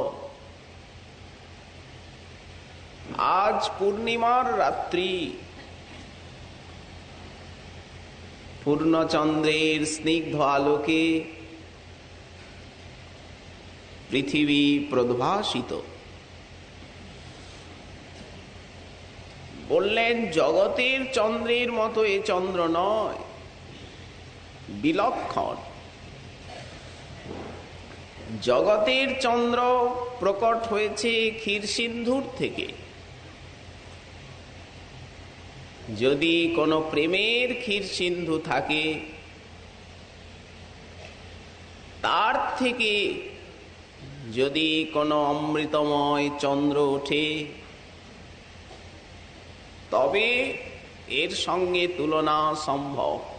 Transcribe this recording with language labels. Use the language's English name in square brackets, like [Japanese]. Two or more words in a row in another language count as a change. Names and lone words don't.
[Bangla] আজ পূর্ণিমার রাত্রি পূর্ণচন্দ্রের স্নিগ্ধ আলোকে পৃথিবী প্রদ্ভাসিত। বলে জগতের চন্দ্রের মতো এ চন্দ্র নয়, বিলক্ষণ। জগতের চন্দ্র প্রকট হয়েছে ক্ষীর সিন্ধুর থেকে। যদি কোনো প্রেমের ক্ষীর সিন্ধু থাকে তার থেকে যদি কোনো অমৃতময় চন্দ্র ওঠে তবে এর সঙ্গে তুলনা সম্ভব।